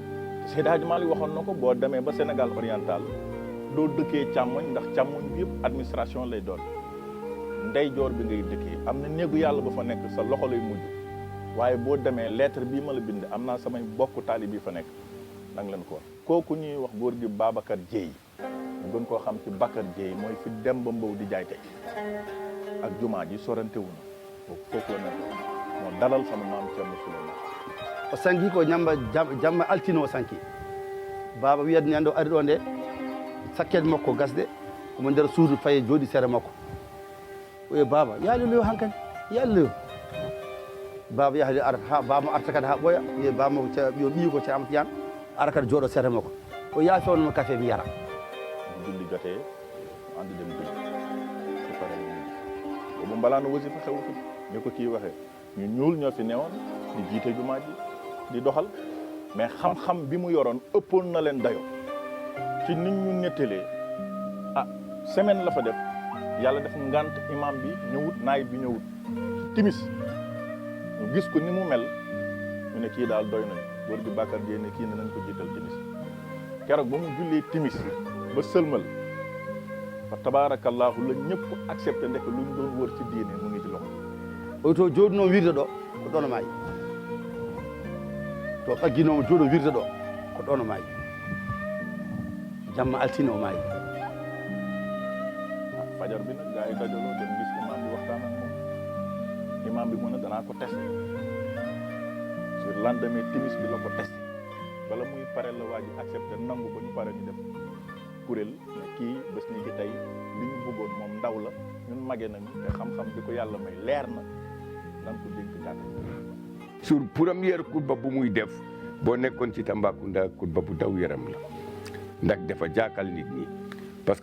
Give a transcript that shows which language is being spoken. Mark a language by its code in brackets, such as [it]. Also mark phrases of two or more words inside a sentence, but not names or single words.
[wo] Seydi Hadji Malick waxoon na ko boo demee ba Sénégal oriental doo dëkkee càmmoñ ndax càmmoñ bi yëpp administration lay doon ndeyjoor bi ngay dëkkee am na néegu yàlla ba fa nekk sa loxo lay mujj waaye boo demee lettre bii ma la bind am naa samay bokk taalib yi fa nekk nang leen ko wax kooku ñuy wax góor gi Babacar Dieye ñu gën koo xam ci Bakar Dieye mooy fi dem ba Mbow di jaay tey ak jumaa ji sorante wu na foofu la nekk moo dalal sama maam Thierno Souleymane [ff] o sanki ko jamma altino o sanki baba wiyade ñande o ari ɗo nde sakkede makko gasde omo nder suudu faye jooɗi sere makko o wi baba yaaliloyo hankkadi yaaliloyo baba yaali arata ha baba arta kadi ha ɓooya wiye baba yo ɓiyi ko Ceerno Tijane ara kadi jooɗo sere makko o yaa fewnoma café mi yara [wo] julli jotee mu ànd dem julli su paree ñu boobu mbalaanu wasifa xewu fi ñu ko kii waxee ñu ñuul ñoo fi newoon di jiite jumaa ji di doxal mais xam-xam bi mu yoroon ëppoon na leen dayo ci nit ñu nettalee semaine la fa def yàlla def ngant imam bi ñëwut naayib bi ñëwut timis ñu gis ko ni mu mel ñu ne kii daal doy nañ góor gi Bakar Gueye ne kii ne nañ ko jiital timis keroog ba mu jullee timis ba sëlmal fa tabaarakallaahu la ñëpp accepté ndek lu ñu doon wër ci diine mu ngi ci loxo [ff] oto jooɗuno wirde ɗo ko ɗon o maayi to ɓagginomo jooɗo wirde ɗo ko ɗon o maayi jamma altine o maayi [wo] fajar bi nag gaa yi dajaloo dem gis imam bi waxtaan ak moom imam bi mu ne danaa ko [fr] testé sur lendemain [wo] timis bi la ko testé bala muy pare la waa ji accepté nangu ko ñu pare ñu def kuréel ne kii bés ni ki tey li ñu bëggoon moom ndaw la ñun mage nañu te xam-xam bi ko yàlla may leer na nan ko dénk jàkk [fr] sur première [wo] xutba bu muy def boo nekkoon ci Tambacounda xutba bu daw yaram la ndax dafa jaakal nit ñi parce